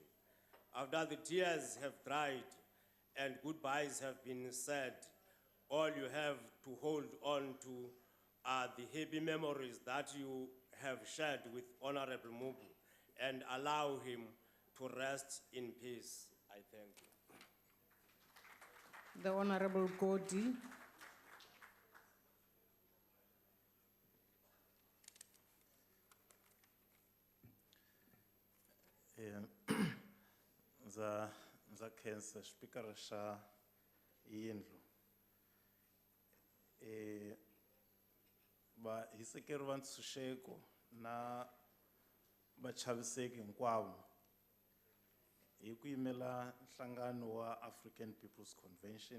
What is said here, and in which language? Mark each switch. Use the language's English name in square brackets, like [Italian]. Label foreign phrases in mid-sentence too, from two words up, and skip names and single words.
[English] After the tears have dried and goodbyes have been said, all you have to hold on to are the happy memories that you have shared with Honorable Mubu, and allow him to rest in peace. I thank you. The Honorable Godi. [Tsonga] Za khensa speaker xa yindlu. Va hisekeri va ntshunxeko na vachaviseki hinkwavo hi ku yimela nhlangano wa African People's Convention.